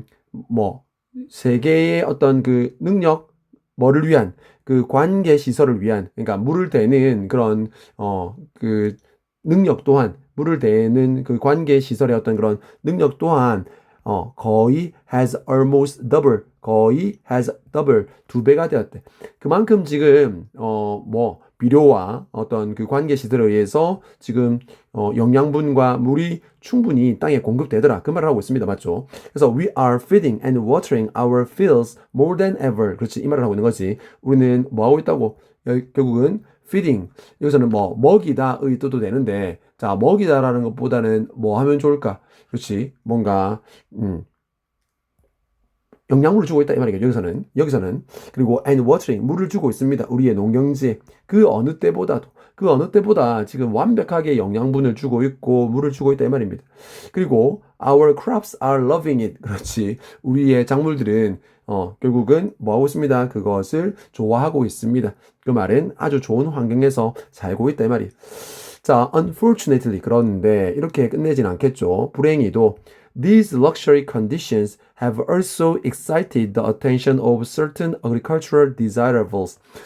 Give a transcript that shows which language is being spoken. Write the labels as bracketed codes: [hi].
[ko] 뭐 세계의 어떤 그 능력 뭐를 위한 그 관계 시설을 위한, 그러니까 물을 대는 그런 그 능력 또한, 물을 대는 그 관계 시설의 어떤 그런 능력 또한 거의 [en] has almost double, [ko] 거의 [en] has double [ko] 2배가 되었대. 그만큼 지금 뭐 비료와 어떤 그 관계 시설에 의해서 지금 영양분과 물이 충분히 땅에 공급되더라 그 말을 하고 있습니다. 맞죠? 그래서 [en] we are feeding and watering our fields more than ever. [ko] 그렇지, 이 말을 하고 있는 거지. 우리는 뭐 하고 있다고? 결국은 feeding, 여기서는 뭐 먹이다의 뜻도 되는데, 자 먹이다라는 것보다는 뭐 하면 좋을까? 그렇지, 뭔가 영양분을 주고 있다 이 말이에요. 여기서는 그리고 [en] and watering [ko] 물을 주고 있습니다. 우리의 농경지에 그 어느 때보다 지금 완벽하게 영양분을 주고 있고 물을 주고 있다 이 말입니다. 그리고 [en] our crops are loving it. [ko] 그렇지, 우리의 작물들은 결국은 뭐 하고 있습니다. 그것을 좋아하고 있습니다. 그 말은 아주 좋은 환경에서 살고 있다 이 말이에요. 자, unfortunately 그런데 이렇게 끝내진 않겠죠. 불행히도 [en] these luxury conditions have also excited the attention of certain agricultural desirables.